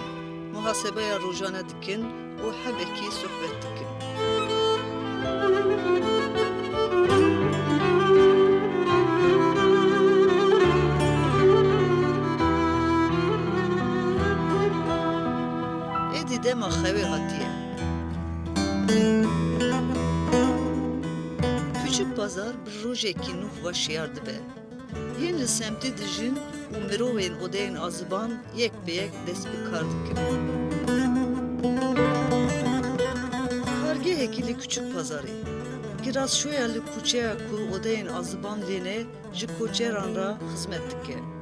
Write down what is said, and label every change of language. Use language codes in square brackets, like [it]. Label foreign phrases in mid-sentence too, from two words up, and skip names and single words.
[ku] Muhasebeya rojane dikin û hebekî sohbet dikin. Êdî dema xewê hatiye. Küçük pazar bir rojekî nûh ve şiyar dibe. Yên li semtê dijin û mirovên odeyên aziban yek bi yek dest bi kar dikin. Kargehekî li küçük pazarê. Girazşoya li kuçeya ku odeyên aziban lêne ji koçeran ra xizmet dike.